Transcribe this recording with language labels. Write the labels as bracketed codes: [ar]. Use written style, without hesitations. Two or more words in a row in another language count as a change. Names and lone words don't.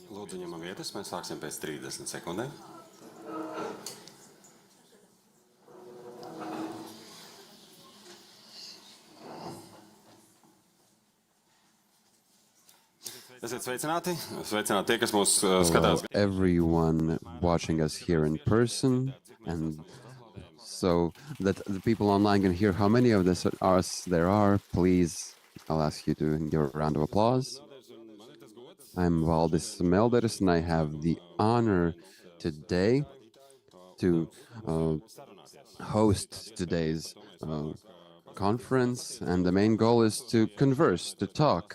[lv] Lūdzu, ņemam vietas, mēs sāksim pēc 30 sekundēm. Esiet sveicināti. Sveicināti tie, kas mūs skatās. [en] Everyone watching us here in person, and so that the people online can hear how many of us there are, please, I'll ask you to give a round of applause. I'm Valdis Melderis, and I have the honor today to host today's conference, and the main goal is to converse, to talk.